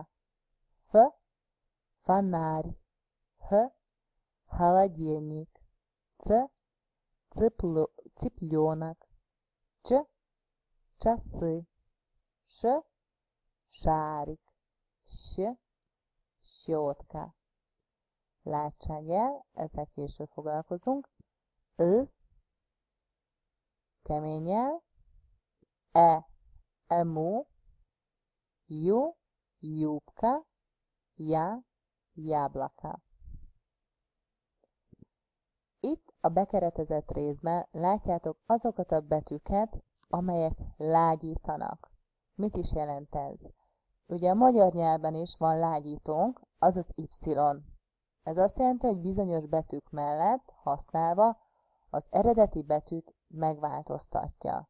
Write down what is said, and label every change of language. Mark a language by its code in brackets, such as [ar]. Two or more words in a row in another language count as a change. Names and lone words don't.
[ru] Ф. Фонарь. Х. Холодильник. Ц. Цыпленок. Ч. Часы. Ш. Шарик. Щ. Щетка. [hu] Látsák el, ezzel később foglalkozunk. Ö. Kemény el. [ru] Ему. Ю. Юбка. Я. Яблоко. [hu] Itt a bekeretezett részben látjátok azokat a betűket, amelyek lágyítanak. Mit is jelent ez? Ugye a magyar nyelven is van lágyítónk, azaz Y. Ez azt jelenti, hogy bizonyos betűk mellett használva az eredeti betűt megváltoztatja.